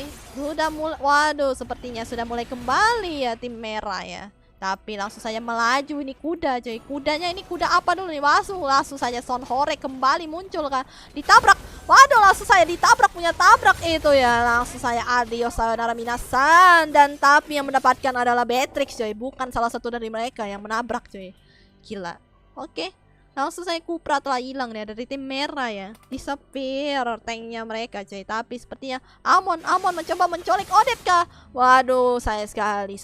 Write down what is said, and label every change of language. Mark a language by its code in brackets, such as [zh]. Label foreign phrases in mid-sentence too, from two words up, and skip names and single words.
[id] Sudah mulai, waduh, sepertinya sudah mulai kembali ya tim merah ya. Tapi langsung saja melaju ini kuda coy. Kudanya ini kuda apa dulu nih? Langsung saja Son Hore kembali muncul kan. Ditabrak. Waduh, langsung saya ditabrak, punya tabrak itu ya. Langsung saya adios [ja] さよなら皆さん. [id] Dan tapi yang mendapatkan adalah Beatrix coy. Bukan salah satu dari mereka yang menabrak coy. Gila. Oke. Langsung saya Kupra telah hilang ya dari tim merah ya. Disepir tanknya mereka coy. Tapi sepertinya Amon mencoba menculik Odet kah? Waduh, sayang sekali.